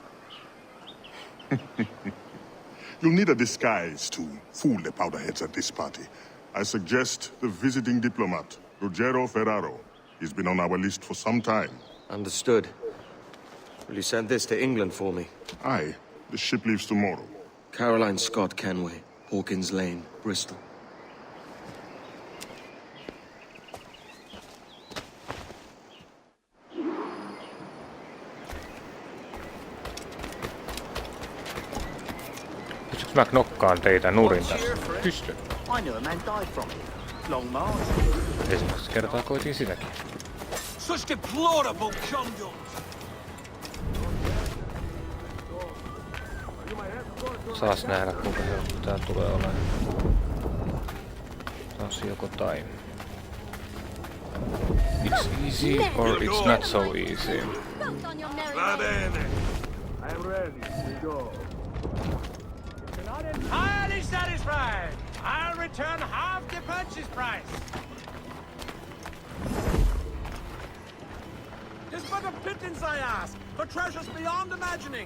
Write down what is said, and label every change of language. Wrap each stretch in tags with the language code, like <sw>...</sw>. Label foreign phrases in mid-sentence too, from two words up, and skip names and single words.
<en>You'll need a disguise to fool the powderheads at this party. I suggest the visiting diplomat, Ruggiero Ferraro. He's been on our list for some time. Understood. Will you send this to England for me? Aye. The ship leaves tomorrow. Caroline Scott Kenway, Hawkins Lane, Bristol.</en> <fi>Pystytkö mä knokkaan teitä nurin tässä? Pystyn.</fi> <en>I knew a man died from it. Long march.</en> <fi>Ensimmäistä kertaa koitin sitäkin.</fi> <en>Such deplorable conduct!</en> <fi>Saas nähdä kuinka helppo tää tulee olemaan. Taas joko tai.</fi> <en>It's easy or it's not so easy.</en> <it>Va bene.</it> <en>I'm ready to go. Highly satisfied. I'll return half the purchase price. Tis but a pittance I ask, for treasures beyond imagining.</en>